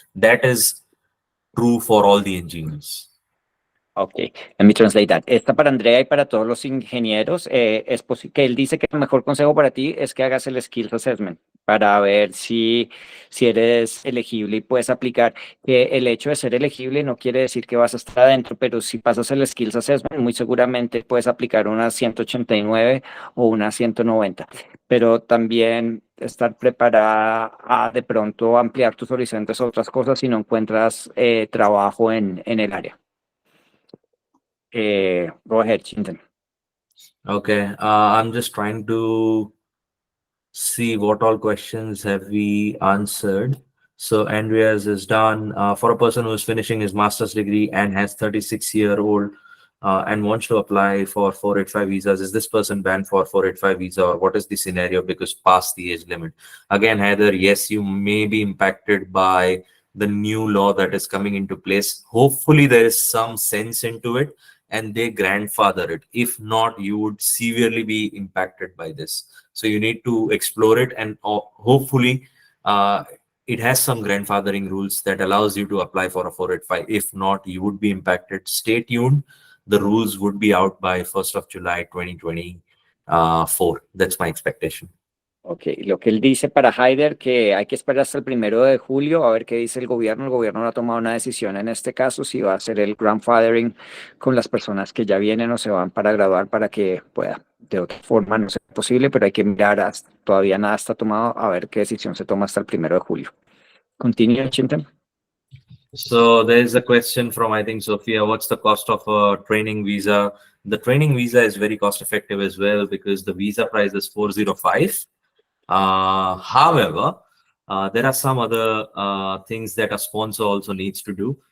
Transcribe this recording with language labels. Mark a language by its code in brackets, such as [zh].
[en] That is true for all the engineers. Ok, let me translate that. [es] Esta para Andrea y para todos los ingenieros. Es que él dice que el mejor consejo para ti es que hagas el Skills Assessment para ver si eres elegible y puedes aplicar. Que el hecho de ser elegible no quiere decir que vas a estar adentro, pero si pasas el Skills Assessment, muy seguramente puedes aplicar una 189 o una 190. Pero también estar preparada a de pronto ampliar tus horizontes a otras cosas si no encuentras trabajo en el área. [en] Go ahead, Chintan. Okay, I'm just trying to see what all questions have we answered. So Andrea's is done. For a person who is finishing his master's degree and has 36-year-old and wants to apply for 485 visas, is this person banned for 485 visa, or what is the scenario because past the age limit? Again, Heather, yes, you may be impacted by the new law that is coming into place. Hopefully there is some sense into it and they grandfather it. If not, you would severely be impacted by this. So you need to explore it, and hopefully it has some grandfathering rules that allows you to apply for a 485. If not, you would be impacted. Stay tuned. The rules would be out by 1st of July 2024. That's my expectation. [es] Ok, lo que él dice para Haider, que hay que esperar hasta el 1 de julio a ver qué dice el gobierno. El gobierno no ha tomado una decisión en este caso, si va a hacer el grandfathering con las personas que ya vienen o se van para graduar para que pueda. De otra forma no sea posible, pero hay que mirar, todavía nada está tomado, a ver qué decisión se toma hasta el 1 de julio. Continúe, Chintan. [en] So there's a question from, I think, Sophia, what's the cost of a training visa? The training visa is very cost effective as well because the visa price is 405. However, there are some other things that a sponsor also needs to do.